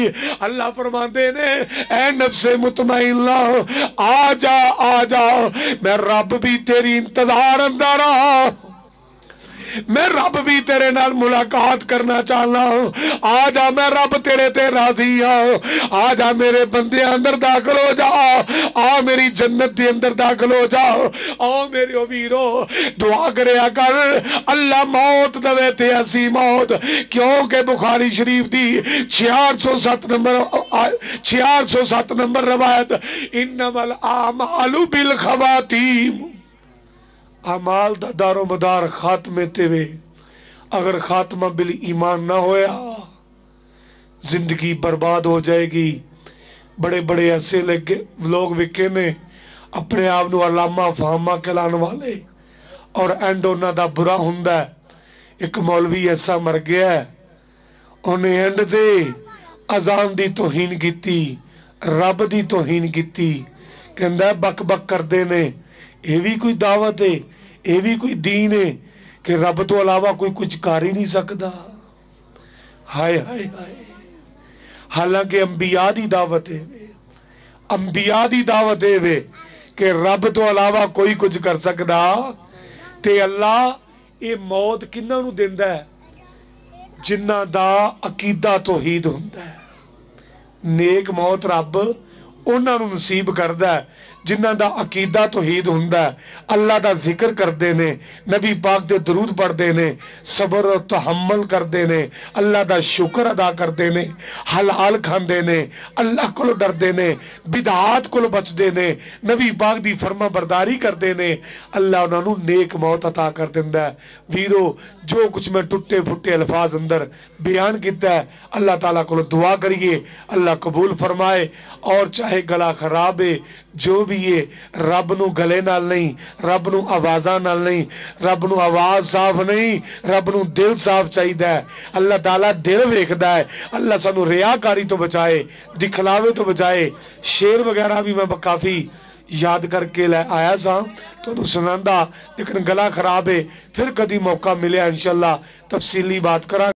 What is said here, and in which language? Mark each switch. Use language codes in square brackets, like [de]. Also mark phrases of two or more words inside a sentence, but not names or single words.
[pa] اللہ فرماندے نے اے نفس مطمئنہ آ جا میں رب بھی تیری انتظار اندر آ، میں رب بھی تیرے نال ملاقات کرنا چاہنا ہوں، آ جا میں رب تیرے تے راضی ہوں، آ جا میرے بندے اندر داخل ہو جا، آ میری جنت دے اندر داخل ہو جا۔ آ میرے ویرو دعا کریا کر اللہ موت دوے تے ایسی موت، کیونکہ بخاری شریف دی 607 نمبر روایت، [ar] انما الاعمال بالخواتیم، [pa] اعمال دا دار و مدار خاتمے تے وے، اگر خاتمہ بال ایمان نہ ہویا زندگی برباد ہو جائے گی۔ بڑے بڑے ایسے لوگ وکے نے اپنے آپ نو علامہ فہامہ کہلانے والے، اور اینڈ انہاں دا برا ہوندا ہے۔ ایک مولوی ایسا مر گیا ہے، انہیں اینڈ دے اذان دی توہین کیتی، رب دی توہین کیتی، کہندا ہے بک بک کردے نے، یہ بھی کوئی دعوت ہے، یہ بھی کوئی دین ہے کہ رب تو علاوہ کوئی کچھ کر ہی نہیں سکدا۔ ہائے ہائے ہائے، حالانکہ انبیاء دی دعوت ہے، انبیاء دی دعوت ہے کہ رب تو علاوہ کوئی کچھ کر سکدا، تے اللہ یہ موت کنہاں نو دیندا ہے؟ جنہاں دا عقیدہ توحید ہوندا ہے۔ نیک موت رب انہاں نو نصیب کردا ہے جنہاں دا عقیدہ توحید ہوندا ہے، اللہ دا ذکر کردے نے، نبی پاک دے درود پڑھدے نے، صبر و تحمل کردے نے، اللہ دا شکر ادا کردے نے، حلال کھاندے نے، اللہ کو ڈردے نے، بدعات کو بچدے نے، نبی پاک دی فرما برداری کردے نے، اللہ انہاں نو نیک موت عطا کر دیندا ہے۔ ویرو جو کچھ میں ٹوٹے پھٹے الفاظ اندر بیان کیتا ہے، اللہ تعالیٰ کو دعا کریے اللہ قبول فرمائے، اور چاہے گلا خراب ہے جو بھی ہے، رب نو گلے نال نہیں، رب نو آوازاں نال نہیں، رب نو آواز صاف نہیں، رب نو دل صاف چاہیدہ ہے۔ اللہ تعالیٰ دل ویکھدا ہے، اللہ سانو ریاکاری تو بچائے، دکھلاوے تو بچائے۔ شعر وغیرہ بھی میں کافی یاد کر کے لے آیا سا تو انہوں سناندہ، لیکن گلا خراب ہے، پھر کدی موقع ملے انشاءاللہ تفصیلی بات کرا۔